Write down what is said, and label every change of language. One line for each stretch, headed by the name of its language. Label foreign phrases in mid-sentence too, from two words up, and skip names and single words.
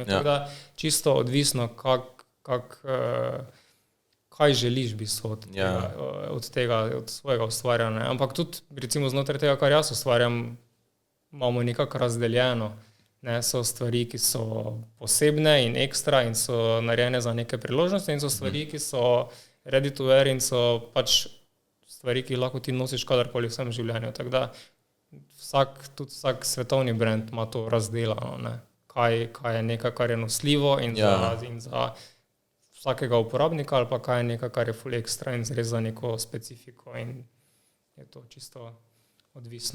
Slovenian: Tako da čisto odvisno, kaj želiš v bistvu od tega, od svojega ustvarjanja. Ampak tudi, recimo, znotraj tega, kar jaz ustvarjam, imamo nekako razdeljeno. Ne, so stvari, ki so posebne in ekstra in so narejene za neke priložnosti in so stvari, ki so
English: ready to wear
Slovenian: in so pač stvari, ki lahko ti nosiš kadarkoli v svojem življenju. Tako da vsak svetovni brand ima to razdelano, ne. Kaj je nekaj, kar je nosljivo in za vsakega uporabnika, ali pa kaj je nekaj, kar je full ekstra in res za neko specifiko in je to čisto odvisno.